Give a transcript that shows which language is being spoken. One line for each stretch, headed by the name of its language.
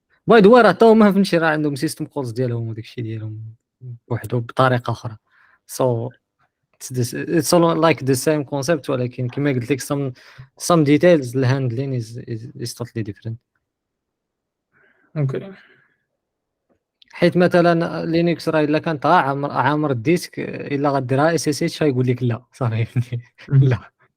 Arabic: باي ذا واي راه حتى هما فهمتي راه عندهم سيستم كولز ديالهم وداك الشيء ديالهم بوحدو بطريقه اخرى.
English: So it's all like the same concept
Arabic: ولكن كما قلت لك
English: some details the handling is totally different. Okay.
Arabic: حيت مثلا لينكس راه الا كانت عامر الديسك الا غديرها اس اس اتش غيقول لك لا صافي لا.